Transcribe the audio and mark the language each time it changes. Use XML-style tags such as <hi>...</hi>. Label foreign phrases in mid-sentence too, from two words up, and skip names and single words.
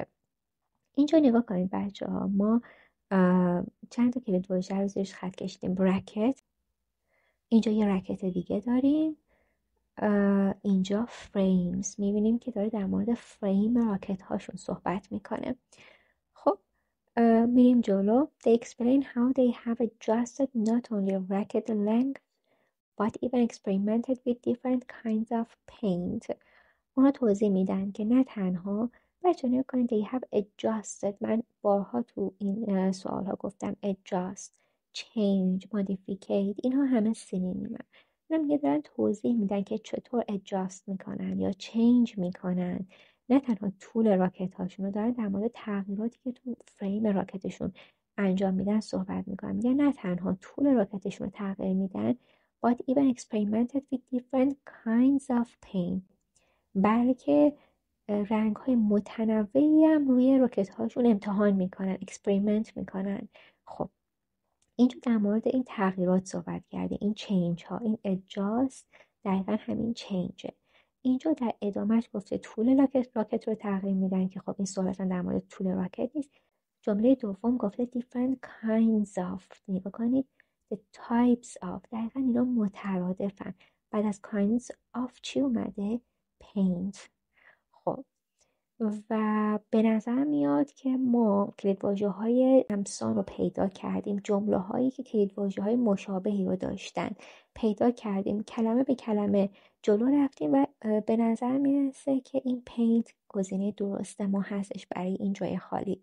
<fa>اینجا نگاه کنید بچه ها، ما چند تا کلید واژه رو زیرش خط کشیدیم. راکت، اینجا یه راکت دیگه داریم، اینجا فریمز، میبینیم که داره در مورد فریم راکت هاشون صحبت میکنه. خب میریم جلو.</fa> <en>They explain how they have adjusted not only rocket length but even experimented with different kinds of paint.</en> <fa>اونا توضیح میدن که نه تنها بچه نگاه کنید</fa> <en>they have adjusted،</en> <fa>من بارها تو این سوال ها گفتم</fa> <en>adjust، change، modificate،</en> <fa>اینها همه سینونیمه. اونا میگه دارن توضیح میدن که چطور adjust میکنن یا change میکنن نه تنها طول راکت هاشون رو، دارن در مورد تغییراتی که تو فریم راکتشون انجام میدن صحبت میکنن. میگن نه تنها طول راکتشون رو تغییر میدن</fa> <en>but even experimented with different kinds of paint،</en> <fa>بلکه رنگ های متنوعی هم روی راکت هاشون امتحان میکنن، اکسپریمنت میکنن. خب اینجا در مورد این تغییرات صحبت کرده، این چینج ها، این ادجاست دقیقا همین چینجه. اینجا در ادامهش گفته طول راکت رو تغییر میدن که خب این صحبت در مورد طول راکت نیست. جمله دوم گفته</fa> <en>different kinds of،</en> <fa>نگاه کنید</fa> <en>the types of،</en> <fa>دقیقا اینا مترادفن. بعد از</fa> <en>kinds of</en> <fa>چی اومده؟ paint. خب و به نظر میاد که ما کلیدواژه های همسان رو پیدا کردیم، جمله هایی که کلیدواژه های مشابهی رو داشتن پیدا کردیم، کلمه به کلمه جلو رفتیم و به نظر میرسه که این paint گزینه درست ما هستش برای این جای خالی.</fa>